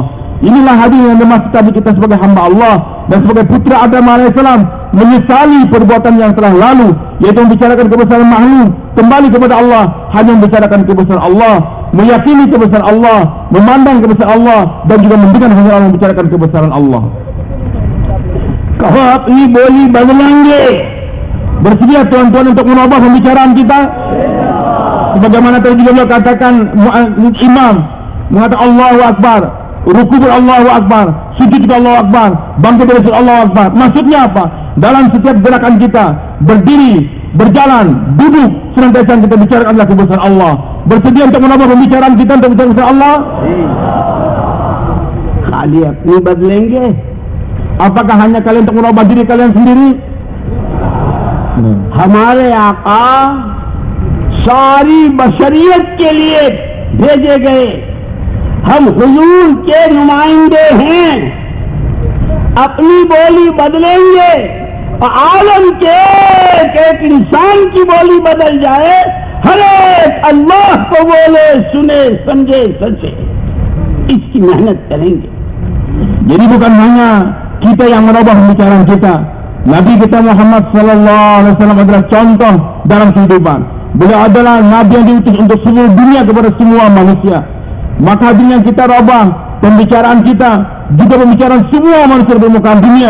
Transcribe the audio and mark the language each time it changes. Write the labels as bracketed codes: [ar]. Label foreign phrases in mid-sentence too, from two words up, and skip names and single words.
[id] Inilah hadir yang dimaksud kita sebagai hamba Allah dan sebagai putra Adam alaihissalam, menyesali perbuatan yang telah lalu, yaitu membicarakan kebesaran makhluk, kembali kepada Allah, hanya membicarakan kebesaran Allah, meyakini kebesaran Allah, memandang kebesaran Allah, dan juga mendengar hanya orang membicarakan kebesaran Allah. [ur] کہو اپنی بولی بدلیں گے. [id] Bersedia tuan-tuan untuk merubah pembicaraan kita? Sebagaimana tadi juga beliau katakan, imam mengatakan [ar] الله أكبر, [id] ruku [ar] الله أكبر, [id] sujud [ar] الله أكبر, [id] bangkit dari sujud [ar] الله أكبر. [id] Maksudnya apa? Dalam setiap gerakan kita, berdiri, berjalan, duduk, senantiasa kita bicarakan adalah kebesaran Allah. Bersedia untuk merubah pembicaraan kita untuk bicara kebesaran Allah? [ur] خالی اپنی بدلیں گے؟ [id] Apakah hanya kalian untuk merubah diri kalian sendiri? [ur] ہمارے آقا ساری بشریت کے لیے بھیجے گئے، ہم حضور کے نمائندے ہیں. اپنی بولی بدلیں گے اور عالم کے ایک انسان کی بولی بدل جائے، ہر ایک اللہ کو بولے، سنے، سمجھے، سچے. اس کی محنت کریں گے. [id] Jadi bukan hanya kita yang merubah pembicaraan kita. Nabi kita Muhammad [ar] صلى الله عليه وسلم [id] adalah contoh dalam kehidupan. Beliau adalah nabi yang diutus untuk seluruh dunia kepada semua manusia. Maka hadirin kita rubah pembicaraan kita, juga pembicaraan semua manusia di permukaan dunia.